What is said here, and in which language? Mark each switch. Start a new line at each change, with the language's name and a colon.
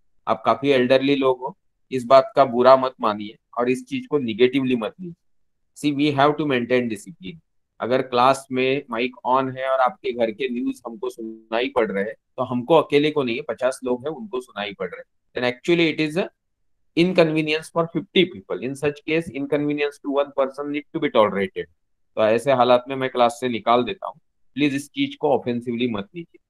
Hindi: आप काफी एल्डरली लोग हो, इस बात का बुरा मत मानिए और इस चीज को निगेटिवली मत लीजिए।
English: See we have to maintain discipline.
Hindi: अगर क्लास में माइक ऑन है और आपके घर के न्यूज हमको सुनाई पड़ रहे हैं, तो हमको अकेले को नहीं है, 50 लोग हैं उनको सुनाई पड़ रहे हैं,
English: Then actually it is inconvenience for 50 people. In such case, inconvenience to one person need to be tolerated.
Hindi: तो ऐसे हालात में मैं क्लास से निकाल देता हूँ। प्लीज इस चीज को ऑफेंसिवली मत लीजिए।